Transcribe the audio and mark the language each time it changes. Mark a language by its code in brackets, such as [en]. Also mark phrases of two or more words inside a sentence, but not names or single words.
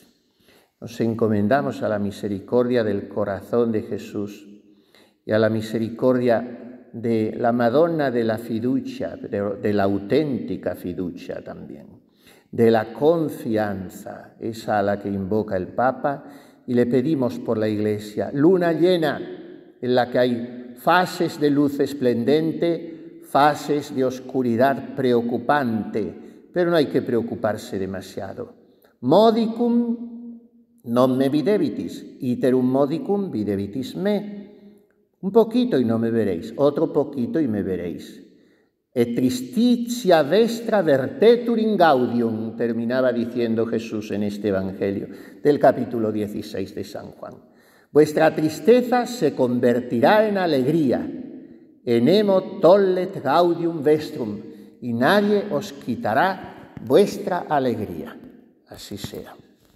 [es] Nos encomendamos a la misericordia del corazón de Jesús y a la misericordia de la Madonna de la fiducia, de la auténtica fiducia también, de la confianza, esa a la que invoca el Papa, y le pedimos por la Iglesia, luna llena en la que hay fases de luz esplendente, fases de oscuridad preocupante, pero no hay que preocuparse demasiado. [la] Modicum non me videbitis, iterum modicum videbitis me. [es] Un poquito y no me veréis, otro poquito y me veréis. [la] Et tristitia vestra vertetur in gaudium, [es] terminaba diciendo Jesús en este Evangelio del capítulo 16 de San Juan. Vuestra tristeza se convertirá en alegría. [la] Enemo tollet gaudium vestrum, [es] y nadie os quitará vuestra alegría. Así sea.